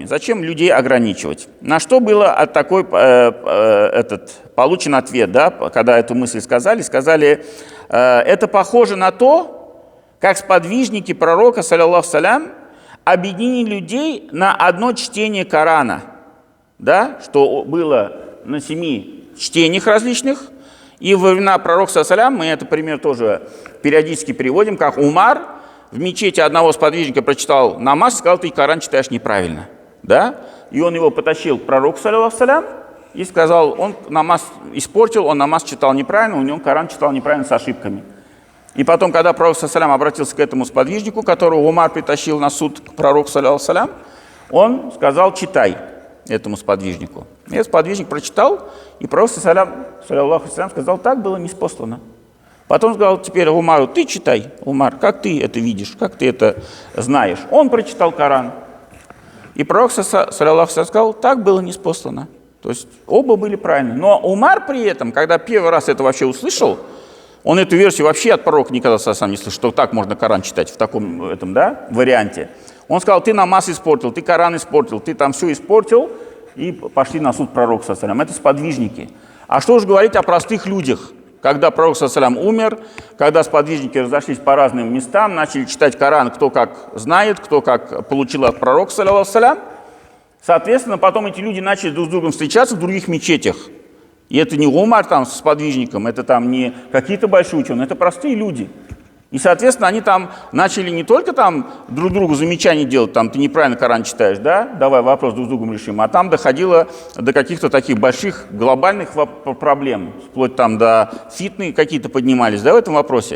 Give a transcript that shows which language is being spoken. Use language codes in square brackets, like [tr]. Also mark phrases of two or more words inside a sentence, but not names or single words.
[ru] Зачем людей ограничивать? На что было от такой получен ответ, да, когда эту мысль сказали, это похоже на то, как сподвижники пророка, [ar] صلى الله سلام, [ru] объединили людей на одно чтение Корана, да, что было на 7 чтениях различных. И во времена пророка, [ar] صلى الله عليه وسلم, [ru] мы этот пример тоже периодически приводим, как Умар в мечети одного сподвижника прочитал намаз, сказал, ты Коран читаешь неправильно. Да? И он его потащил к пророку, [ar] صلى الله عليه وسلم, [ru] и сказал, он намаз испортил, он намаз читал неправильно, у него Коран читал неправильно с ошибками. И потом, когда пророк, [ar] صلى الله عليه وسلم, [ru] обратился к этому сподвижнику, которого Умар притащил на суд к пророку, [ar] صلى الله عليه وسلم, [ru] он сказал, читай этому сподвижнику. И этот сподвижник прочитал, и пророк, [ar] صلى الله عليه وسلم, [ru] сказал, так было ниспослано. Потом сказал теперь Умару, ты читай, Умар, как ты это видишь, как ты это знаешь. Он прочитал Коран. И пророк, [ar] صلى الله عليه وسلم, [ru] сказал, так было ниспослано. То есть оба были правильны. Но Умар при этом, когда первый раз это вообще услышал, он эту версию вообще от пророка никогда сам не слышал, что так можно Коран читать в таком этом, да, варианте. Он сказал, ты намаз испортил, ты Коран испортил, ты там все испортил, и пошли на суд пророка, [ar] صلى الله عليه وسلم. [ru] Это сподвижники. А что же говорить о простых людях? Когда пророк, [ar] صلى الله عليه وسلم, [ru] умер, когда сподвижники разошлись по разным местам, начали читать Коран, кто как знает, кто как получил от пророка, [ar] صلى الله عليه وسلم. [ru] Соответственно, потом эти люди начали друг с другом встречаться в других мечетях. И это не Умар там с сподвижником, это там не какие-то большие ученые, это простые люди. И, соответственно, они там начали не только там друг другу замечания делать, там, ты неправильно Коран читаешь, да, давай вопрос друг с другом решим, а там доходило до каких-то таких больших глобальных проблем, вплоть там до фитны какие-то поднимались, да, в этом вопросе.